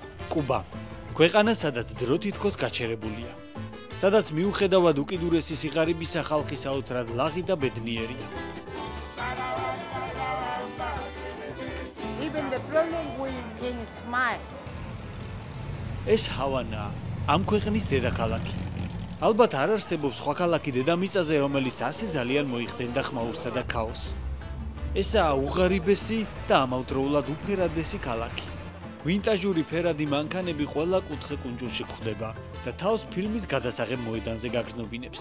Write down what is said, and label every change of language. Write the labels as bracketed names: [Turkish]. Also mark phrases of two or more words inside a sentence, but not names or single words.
[Georgian] კუბა. ქვეყანა, სადაც დრო თითქოს გაჩერებულია. სადაც მიუხედავად უკიდურესი სიღარიბისა ხალხი საოცრად ლაღი და ბედნიერია. [English] Even the problem we can smile. [Georgian] ეს ჰავანა ამ ქვეყნის დედაქალაქი. ალბათ არ არსებობს სხვა ქალაქი დედამიწაზე, რომელიც ასე ძალიან მოიხდენდა ხმაურსა და ქაოსს. ესაა უღარიბესი და ამავდროულად უფერადესი ქალაქი. ვინტაჟური ფერადი მანქანები ყველა კუთხე კუნძულში გვხვდება და თავს ფილმის გადასაღებ მოედანზე გაგზნობინებს.